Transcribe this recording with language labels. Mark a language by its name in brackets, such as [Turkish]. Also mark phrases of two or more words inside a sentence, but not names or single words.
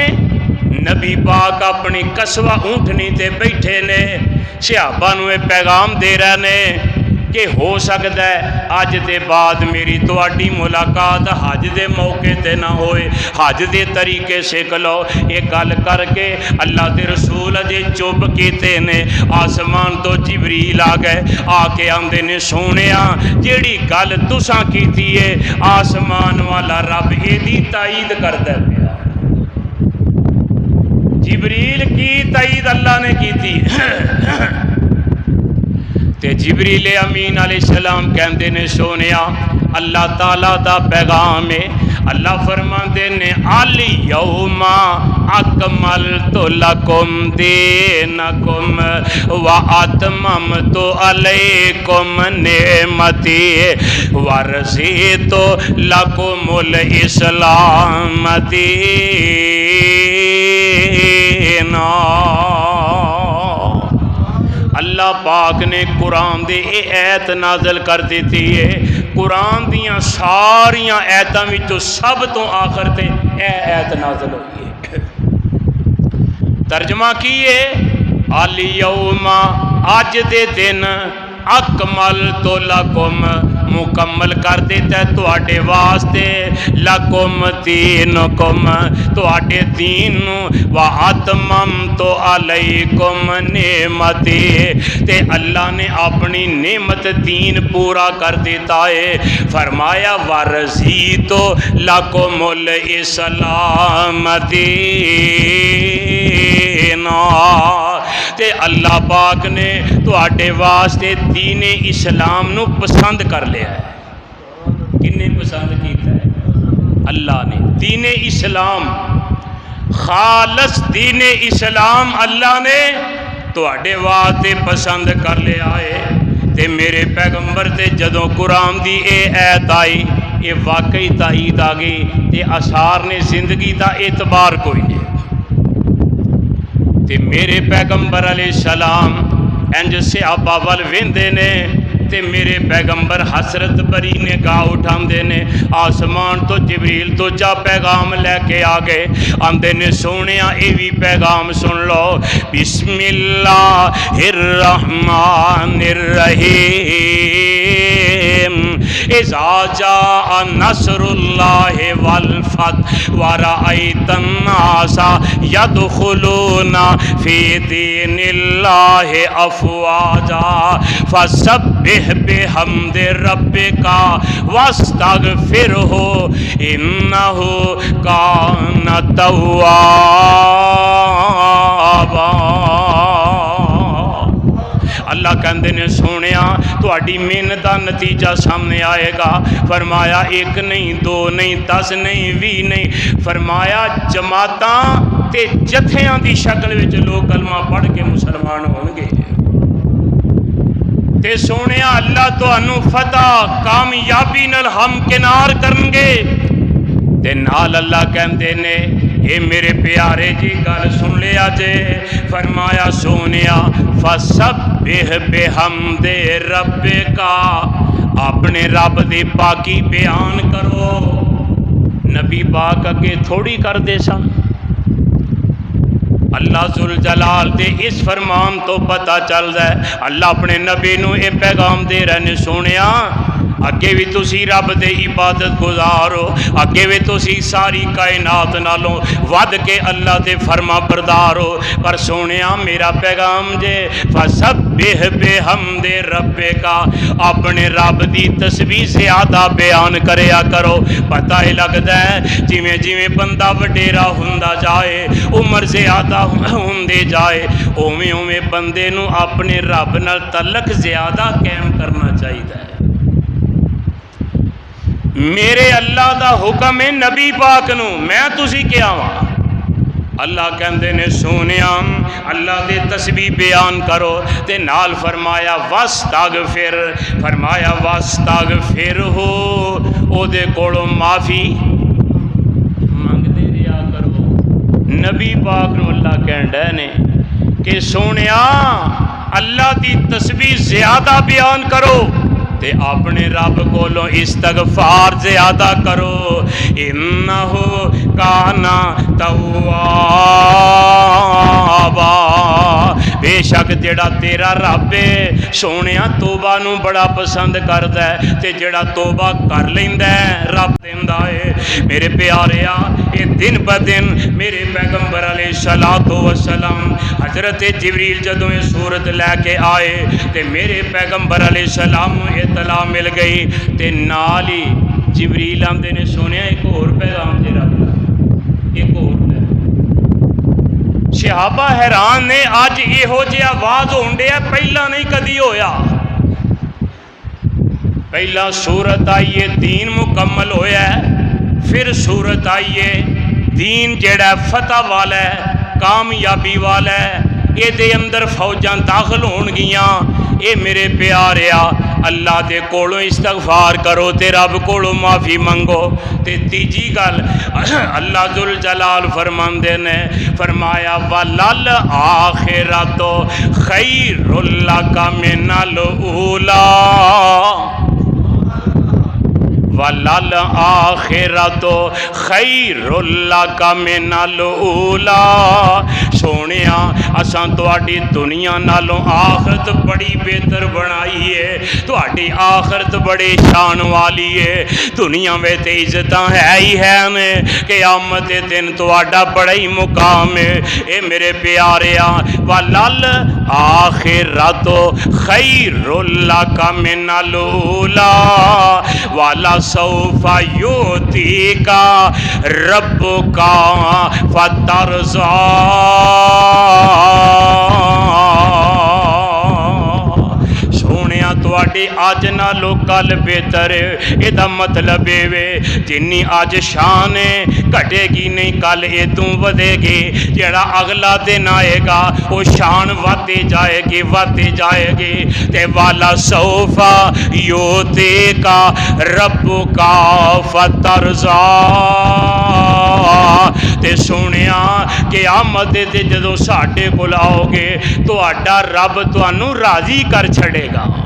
[Punjabi] نبی پاک اپنی قصوہ اونٹنی تے بیٹھے نے، صحابہ نو یہ پیغام دے رہے نے کہ ہو سکتا ہے اج دے بعد میری تواڈی ملاقات حج دے موقع تے نہ ہوئے، حج دے طریقے سکھ لو۔ یہ گل کر کے اللہ دے رسول اجے چپ کیتے نے، آسمان تو جبریل آ گئے، آ کے آندے نے سونیا جیڑی گل تساں کیتی ہے آسمان والا رب ایدی تائید کردا پیا۔ جبریل کی تائید اللہ نے کیتی تے جبریل امین [Arabic] علیہ السلام [Punjabi] کہندے نے سونیا اللہ تعالیٰ دا پیغام ہے۔ اللہ فرماندے نے [Arabic] الیوم اکملت لکم دینکم واتممت علیکم نعمتی ورضیت لکم الاسلام دینا۔ [Punjabi] اللہ پاک نے قرآن دے اے ایت نازل کر دیتی ہے، قرآن دیاں ساریاں ایتاں وچوں سب تو آخر تے اے ایت نازل ہوئی ہے۔ ترجمہ کیے الیوم اج دے دن [Arabic] اکملت لکم [Punjabi] مکمل کر دیتا ہے تواڈے واسطے، [Arabic] لکم دینکم [Punjabi] تواڈے دین، [Arabic] واتممت علیکم نعمتی [Punjabi] تے اللہ نے اپنی نعمت دین پورا کر دیتا ہے۔ فرمایا [Arabic] ورضیت لکم الاسلام دینا، [Punjabi] تے اللہ پاک نے تواڈے واسطے دین اسلام نو پسند کر لیا ہے۔ کنے پسند کیتا ہے؟ اللہ نے دین اسلام، خالص دین اسلام اللہ نے تواڈے واسطے پسند کر لیا ہے۔ تے میرے پیغمبر تے جدوں قرآن دی اے ایت آئی، یہ واقعی تائید آ گئی تے اثار نے زندگی دا اعتبار کوئی نہیں۔ تے میرے پیغمبر [Arabic] علیہ السلام [Punjabi] انج صحابہ ول ویندے نے تے میرے پیغمبر حسرت بری نگاہ اٹھاندے نے، آسمان تو جبریل تو چا پیغام لے کے آ گئے، آندے نے سونیا اے بھی پیغام سن لو، بسم [Arabic] اللہ الرحمن الرحیم اذا جاء نصر اللہ والفتح ورأیت الناس یدخلون فی دین اللہ افواجا فسبح بحمد ربک واستغفرہ انہ کان توابا۔ [Punjabi] اللہ کہندے نے سونیا تہاڈی محنت دا نتیجہ سامنے آئے گا۔ فرمایا ایک نہیں، دو نہیں، 10 نہیں، 20 نہیں، فرمایا جماعتاں تے جتھیاں دی شکل وچ لوگ کلمہ پڑھ کے مسلمان ہون گے تے سونیا اللہ تانوں فتح کامیابی نال ہمکنار کرن گے۔ تے نال اللہ کہندے نے اے میرے پیارے جی گل سن لیا جے، فرمایا سونیا [Arabic] فسبح بحمد ربک، [Punjabi] اپنے رب دی پاکی بیان کرو۔ نبی پاک اگے تھوڑی کر دے سن، اللہ ذوالجلال دے اس فرمان تو پتہ چلدا ہے اللہ اپنے نبی نو اے پیغام دے رہے نے سونیا اگے بھی تسی رب دے عبادت گزارو، اگے بھی تسی ساری کائنات نالوں ود کے اللہ دے فرما بردار ہو، پر سونیا میرا پیغام جے [Arabic] فسبح بحمد ربک، [Punjabi] اپنے رب دی تسبیح زیادہ بیان کریا کرو۔ پتہ ہی لگدا ہے جویں جویں بندہ وڈیرا ہوندا جائے، عمر زیادہ ہوندے جائے، اوویں اوویں بندے نو اپنے رب نال تعلق زیادہ قائم کرنا چاہیے۔ میرے اللہ دا حکم ہے نبی پاک نو، میں تسی کیا ہاں؟ اللہ کہندے نے سونیا اللہ دے تسبیح بیان کرو، تے نال فرمایا واستغفر، فرمایا واستغفر ہو، او دے کولوں معافی منگدے رہیا کرو۔ نبی پاک نو اللہ کہندا نے کہ سونیا اللہ دی تسبیح زیادہ بیان کرو تے اپنے رب کولوں استغفار زیادہ کرو، [Arabic] انہ کانا توابا، [Punjabi] بے شک جڑا تیرا رب ہے سونیا توبہ نو بڑا پسند کردا ہے، تے جڑا توبہ کر لیندا ہے رب دیندا ہے۔ میرے پیاریا اے دن ب دن میرے پیغمبر [Arabic] علیہ الصلوۃ والسلام [Punjabi] حضرت جبریل جدوں یہ صورت لے کے آئے تے میرے پیغمبر [Arabic] علیہ السلام [Punjabi] اطلاع مل گئی، تے نال ہی جبریل آندے نے سونیا ایک اور پیغام دے رب ایک اور صحابہ حیران نے، اج یہو جہی آواز ہونڈیا پہلا نہیں کدی ہویا۔ پہلا سورت آئیے دین مکمل ہویا ہے، پھر سورت آئیے دین جڑا فتح والا ہے، کامیابی والا ہے، یہ دے اندر فوجاں داخل ہون گیاں۔ اے میرے پیاریا اللہ دے کولوں استغفار کرو تے رب کولوں معافی منگو۔ تے تیجی گل اللہ ذوالجلال فرماندے نے فرمایا [Arabic] وَلَلْ آخِرَتُ خَيْرٌ لَكَ مِنَ الْأُولَىٰ، وَلَلْ آخِرَتُ خَيْرٌ لَكَ مِنَ الْأُولَىٰ، [Punjabi] سونیا اساں تواڈی دنیا نالوں آخرت بڑی بہتر بنائی ہے، تواڈی آخرت بڑے شان والی ہے۔ دنیا میں تے عزتاں ہے ہی ہے نے، قیامت دے دن تواڈا بڑا ہی مقام ہے۔ اے میرے پیاریا [Arabic] وَلَلْ آخِرَتُ خَيْرٌ لَكَ مِنَ الْأُولَىٰ وَلَسَوْفَ يُؤْتِيكَ رَبُّكَ فَتَرْضَىٰ، [Punjabi] سونیا تواڈی اج نالوں کل بہتر ہے۔ یہ مطلب ہے جنی اج شان ہے گھٹے گی نہیں، کل ادوں ودے گی۔ جڑا اگلا دن آئے گا وہ شان وتے جائے گی وتے جائے گی۔ [Arabic] تے والا سوف یؤتیک ربک فترضیٰ، [Punjabi] تے سونیا قیامت تے جدوں ساڈے کول آؤ گے تہاڈا رب تانوں راضی کر چھڑے گا۔